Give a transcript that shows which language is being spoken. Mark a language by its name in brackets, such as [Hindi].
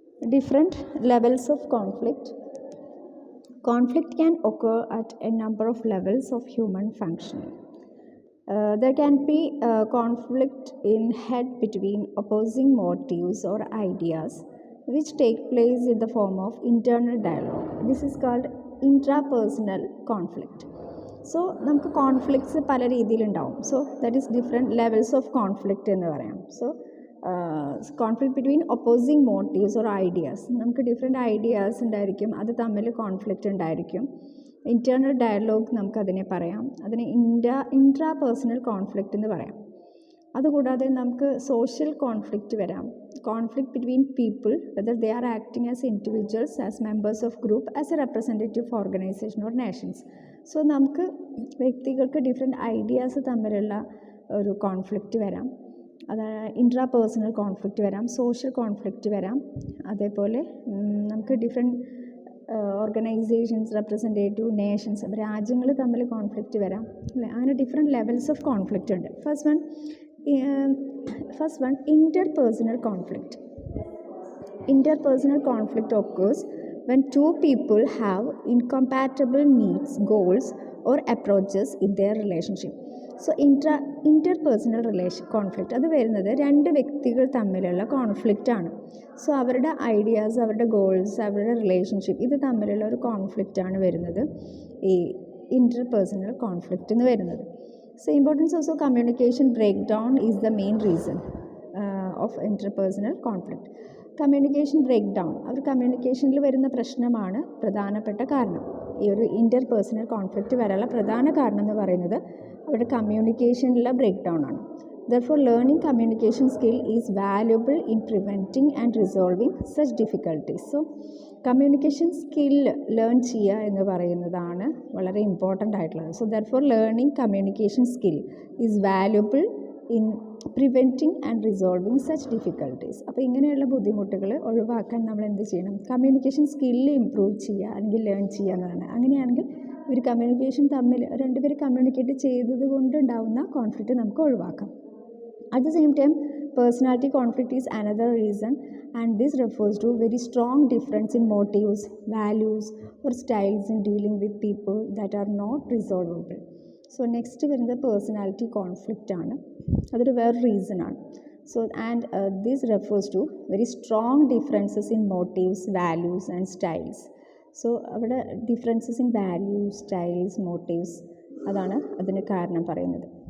[English] Different levels of conflict. Conflict can occur at a number of levels of human functioning. There can be conflict in head between opposing motives or ideas which take place in the form of internal dialogue. This is called intrapersonal conflict. [Malayalam] So നമുക്ക് conflicts പല രീതിയിലുണ്ടാവും. So [English] that is different levels of conflict [Malayalam] എന്ന് പറയാം. So [English] conflict between opposing motives or ideas, [Malayalam] നമുക്ക് different ideas ഉണ്ടായിരിക്കും, അത് തമ്മിൽ conflict ഉണ്ടായിരിക്കും. Internal dialogue നമുക്കതിനെ പറയാം, അതിനെ ഇൻട്രാ പേഴ്സണൽ കോൺഫ്ലിക്റ്റ് എന്ന് പറയാം. അതുകൂടാതെ നമുക്ക് സോഷ്യൽ കോൺഫ്ലിക്റ്റ് വരാം, [English] conflict between people, whether they are acting as individuals, as members of group, as a representative organization or nations. [Malayalam] So നമുക്ക് വ്യക്തികൾക്ക് ഡിഫറെൻറ്റ് ഐഡിയാസ് തമ്മിലുള്ള ഒരു കോൺഫ്ലിക്റ്റ് വരാം, അത് ഇൻട്രാ പേഴ്സണൽ കോൺഫ്ലിക്റ്റ് വരാം, സോഷ്യൽ കോൺഫ്ലിക്റ്റ് വരാം. അതേപോലെ നമുക്ക് ഡിഫറെൻറ്റ് ഓർഗനൈസേഷൻസ്, റെപ്രസെൻറ്റേറ്റീവ് നേഷൻസ്, രാജ്യങ്ങൾ തമ്മിൽ കോൺഫ്ലിക്റ്റ് വരാം, അല്ലേ? അങ്ങനെ ഡിഫറെൻറ്റ് ലെവൽസ് ഓഫ് കോൺഫ്ലിക്റ്റ് ഉണ്ട്. [English] First one, interpersonal conflict. Interpersonal conflict occurs when two people have incompatible needs, goals, or approaches in their relationship. [Malayalam] So interpersonal conflict അത് വരുന്നത് രണ്ട് വ്യക്തികൾ തമ്മിലുള്ള കോൺഫ്ലിക്റ്റ് ആണ്. സോ അവരുടെ ഐഡിയാസ്, അവരുടെ ഗോൾസ്, അവരുടെ റിലേഷൻഷിപ്പ്, ഇത് തമ്മിലുള്ള ഒരു കോൺഫ്ലിക്റ്റ് ആണ് വരുന്നത് ഈ interpersonal conflict എന്ന് വരുന്നത്. [English] So importance also, communication breakdown is the main reason of interpersonal conflict. [Malayalam] Communication break down, അവർ കമ്മ്യൂണിക്കേഷനിൽ വരുന്ന പ്രശ്നമാണ് പ്രധാനപ്പെട്ട കാരണം. ഈ ഒരു ഇൻ്റർപേഴ്സണൽ കോൺഫ്ലിക്റ്റ് വരാനുള്ള പ്രധാന കാരണം എന്ന് പറയുന്നത് അവരുടെ കമ്മ്യൂണിക്കേഷനിലുള്ള ബ്രേക്ക് ഡൗൺ ആണ്. [English] Therefore, learning communication skill is valuable in preventing and resolving such difficulties. [Malayalam] So, communication skill learn ചെയ്യുക എന്ന് പറയുന്നതാണ് വളരെ ഇമ്പോർട്ടൻ്റ് ആയിട്ടുള്ളത്. [English] So therefore learning communication skill is valuable in preventing and resolving such difficulties. [Malayalam] അപ്പോൾ ഇങ്ങനെയുള്ള ബുദ്ധിമുട്ടുകൾ ഒഴിവാക്കാൻ നമ്മൾ എന്ത് ചെയ്യണം? കമ്മ്യൂണിക്കേഷൻ സ്കില്ല് ഇമ്പ്രൂവ് ചെയ്യുക അല്ലെങ്കിൽ ലേൺ ചെയ്യുക എന്നതാണ്. അങ്ങനെയാണെങ്കിൽ ഒരു കമ്മ്യൂണിക്കേഷൻ തമ്മിൽ രണ്ടുപേർ കമ്മ്യൂണിക്കേറ്റ് ചെയ്തത് കൊണ്ട് ഉണ്ടാകുന്ന കോൺഫ്ലിക്റ്റ് നമുക്ക് ഒഴിവാക്കാം. [English] At the same time, personality conflict is another reason, and this refers to very strong difference in motives, values, or styles in dealing with people that are not resolvable. [Malayalam] So next വരുന്നത് personality conflict ആണ്, അതൊരു വേറെ reason ആണ്. [English] So this refers to very strong differences in motives, values, and styles. [Malayalam] So അവിടെ differences in values, styles, motifs, അതാണ് അതിന് കാരണം പറയുന്നത്.